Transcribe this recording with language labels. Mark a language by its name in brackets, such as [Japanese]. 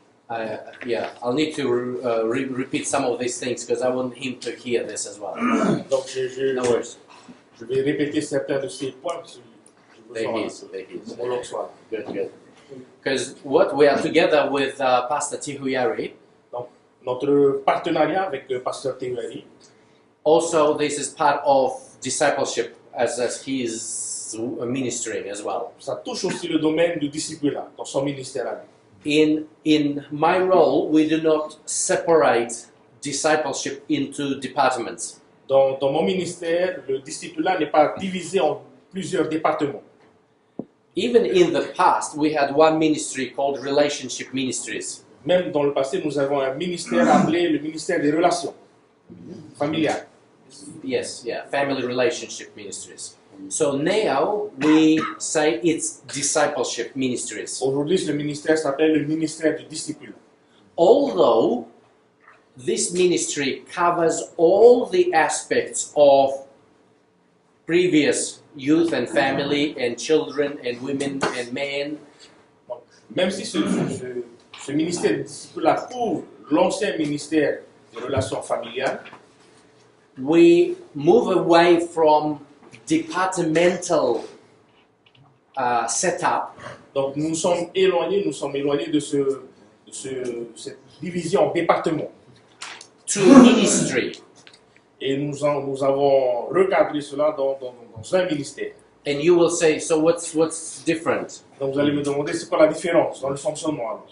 [English] I'll need to repeat some of these things because I want him to hear this as well. [French] Donc [English] No worries. [French] je vais répéter certains de ces points parce que [English] There he is. [French] mon homologue soit. [English] Good. Because what we are together with Pastor Tihuyari. [French] Donc notre partenariat avec Pasteur Théoari. [English] Also, this is part of discipleship as he is ministering as well. [French] Ça touche aussi le domaine du discipulat dans son ministère à lui. [English] In my role, we do not separate discipleship into departments. [French] Dans mon ministère, le discipulat n'est pas divisé en plusieurs départements. [English] Even in the past, we had one ministry called Relationship Ministries. [French] Même dans le passé, nous avons un ministère appelé le ministère des relations familiales. [English] Yes, family relationship ministries. So now we say it's discipleship ministries. [French] Aujourd'hui, le ministère s'appelle le ministère du discipulat. [English] Although this ministry covers all the aspects of previous youth and family and children and women and men. [French] Même si ce ministère du discipulat couvre l'ancien ministère des relations familiales, [English] we move away from departmental setup. [French] Donc nous sommes éloignés de cette division en départements. [English] To ministry. [French] Et nous avons recadré cela dans un ministère. [English] And you will say, so what's different? [French] Donc vous allez me demander c'est quoi la différence dans le fonctionnement alors?